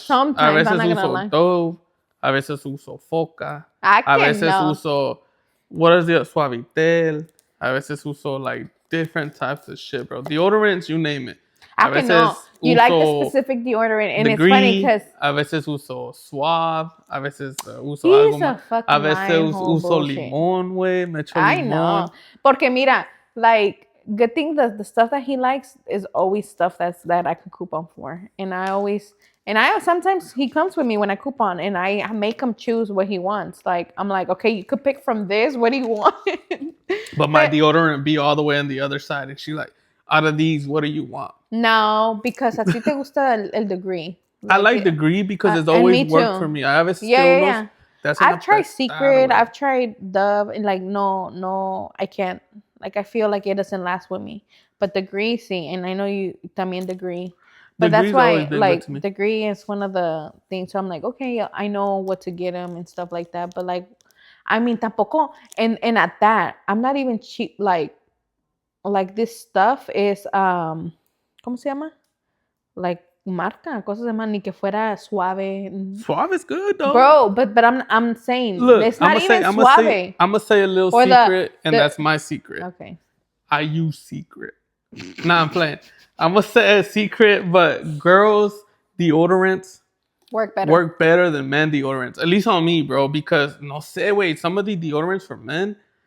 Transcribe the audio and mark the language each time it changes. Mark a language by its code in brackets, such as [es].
[en] Sometimes [es] a [en] I'm not gonna [es] uso [en] lie. [es] Dove, a veces uso Foca, a veces uso [en] what is it, Suavitel, [es] a veces uso [en] like different types of shit, bro. Deodorants, you name it. I can know. You like the specific deodorant, and it's funny because [es] a veces uso Suave, a veces uso algo más. A veces uso limón, güey. Me echo limón. [en] I know. [es] Porque mira, [en] like, good thing the stuff that he likes is always stuff that I can coupon for. And I sometimes he comes with me when I coupon and I make him choose what he wants. Like, I'm like, okay, you could pick from this. What do you want? But my deodorant be all the way on the other side. And she like, out of these, what do you want? [es] No, because a ti te gusta el degree. [en] Like, I like degree because it's always worked for me. I have yeah. I've tried Secret. I've tried Dove, and like no, I can't. Like I feel like it doesn't last with me. But degree, see, and I know you [es] también [en] degree. But that's why, like, degree is one of the things. So I'm like, okay, I know what to get him and stuff like that. But like, I mean, [es] tampoco, [en] and at that, I'm not even cheap. Like this stuff is [es] ¿cómo se llama? Like marca, cosas de man, ni que fuera suave. [en] Suave is good though, bro. But I'm saying, look, it's not even suave. I'm gonna say a little secret, and that's my secret. Okay. I use Secret. Nah, I'm playing. I'm gonna say a secret, but girls deodorants work better than men deodorants. At least on me, bro. Because [es] no sé, [en] wait, some of the deodorants for men.